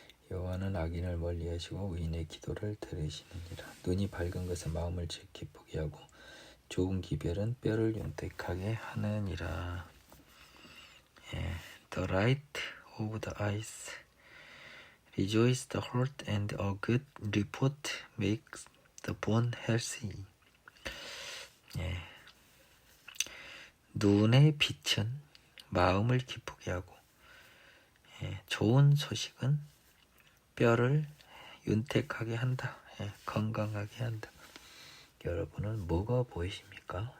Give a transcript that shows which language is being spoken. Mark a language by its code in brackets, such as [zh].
[ko] 여호와는 악인을 멀리하시고 의인의 기도를 들으시느니라. 눈이 밝은 것은 마음을 기쁘게 하고 좋은 기별은 뼈를 윤택하게 하느니라. [en] The light of the eyes rejoice the heart, and a good report makes the bone healthy. [ko] 눈의 빛은 마음을 기쁘게 하고 좋은 소식은 뼈를 윤택하게 한다. 건강하게 한다. 여러분은 뭐가 보이십니까?